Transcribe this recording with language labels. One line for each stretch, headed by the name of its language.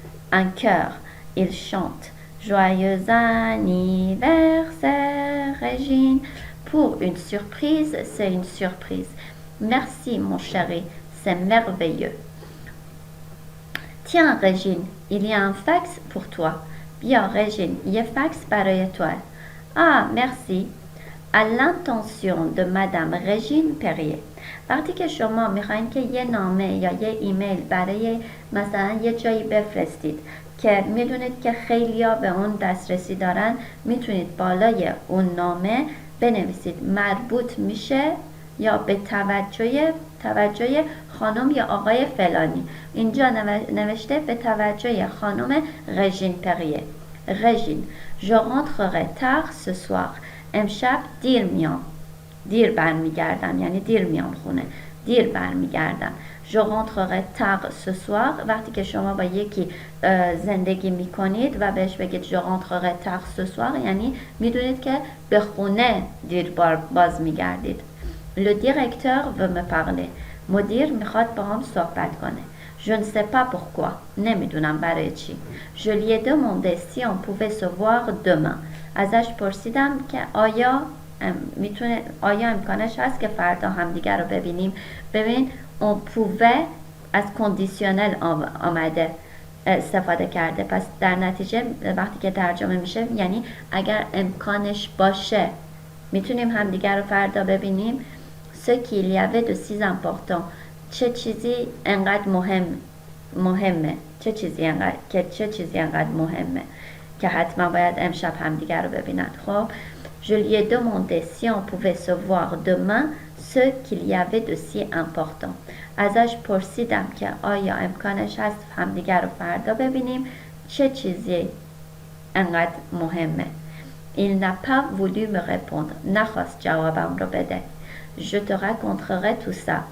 French: Un chœur, ils chantent « Joyeux anniversaire, Régine !» Pour une surprise, c'est une surprise. Merci, mon chéri, c'est merveilleux. Tiens, Régine, il y a un fax pour toi.
Persian: Bien, Régine, یه fax برای توه.
French: Ah, merci. À l'intention de Madame Régine Perrier.
Persian: وقتی که شما میخواین که یه نامه یا یه ایمیل برای مثلا یه جایی بفرستید که میدونید که خیلیا به اون دسترسی دارن، میتونید بالای اون نامه بنویسید مربوط میشه یا به توجه خانم یا آقای فلانی. اینجا نوشته به توجه خانم رژین پریه.
French: رژین، je rentrerai tard ce soir.
Persian: امشب دیر برمیگردم، یعنی دیر میام خونه، دیر برمیگردم.
French: je rentrerai tard ce soir.
Persian: وقتی که شما با یکی زندگی میکنید و بهش بگید
French: je rentrerai tard ce soir
Persian: یعنی میدونید که به خونه دیر باز میگردید.
French: le directeur veut me parler.
Persian: مدیر میخواد با هم صحبت کنه.
French: je ne sais pas pourquoi.
Persian: نمیدونم برای چی.
French: je lui ai demandé si on pouvait se voir demain.
Persian: ازش پرسیدم که آیا امکانش هست که فردا همدیگر رو ببینیم. ببین
French: on pouvait
Persian: از کندیشنل آمده استفاده کرده، پس در نتیجه وقتی که ترجمه میشه یعنی اگر امکانش باشه میتونیم همدیگر رو فردا ببینیم.
French: ce qu'il y avait de si important.
Persian: چه چیزی انقدر مهمه، چه چیزی انقدر مهمه که حتما باید امشب همدیگر رو ببینن.
French: خب je lui ai demandé si on pouvait se voir demain, ce qu'il y avait de si important.
Persian: ازش پرسیدم که آیا امکانش هست همدیگر رو فردا ببینیم، چه چیزی انقدر مهمه.
French: il n'a pas voulu me répondre.
Persian: نخواست جوابم رو بده.
French: je te raconterai tout ça.